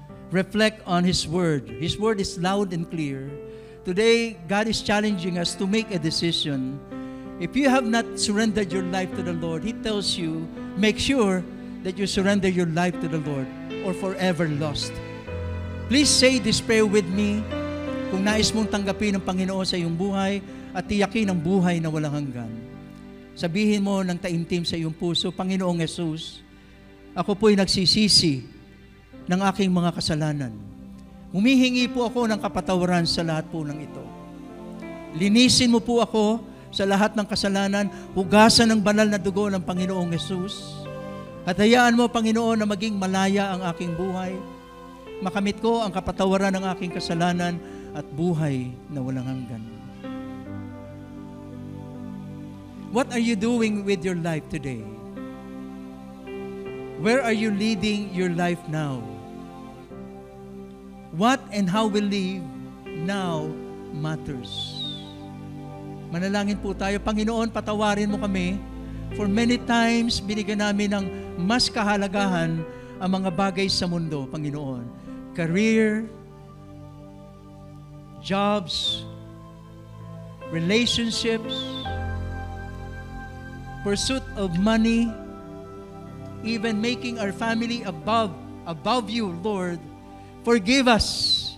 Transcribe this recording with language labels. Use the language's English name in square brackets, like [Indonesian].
[English] Reflect on His Word. His Word is loud and clear. Today, God is challenging us to make a decision. If you have not surrendered your life to the Lord, He tells you, make sure that you surrender your life to the Lord or forever lost. Please say this prayer with me. [Filipino] Kung nais mong tanggapin ng Panginoon sa iyong buhay at tiyakin ang buhay na walang hanggan. Sabihin mo ng taimtim sa iyong puso, Panginoong Yesus, ako po'y nagsisisi ng aking mga kasalanan. Humihingi po ako ng kapatawaran sa lahat po ng ito. Linisin mo po ako sa lahat ng kasalanan, hugasan ng banal na dugo ng Panginoong Yesus. At hayaan mo, Panginoon, na maging malaya ang aking buhay. Makamit ko ang kapatawaran ng aking kasalanan at buhay na walang hanggan. [English] What are you doing with your life today? Where are you leading your life now? What and how we live now matters. [Filipino] Manalangin po tayo. Panginoon, patawarin mo kami. [English] For many times, [Filipino] binigyan namin ng mas kahalagahan ang mga bagay sa mundo, Panginoon. [English] Career, jobs, relationships, pursuit of money, even making our family above you, Lord. Forgive us.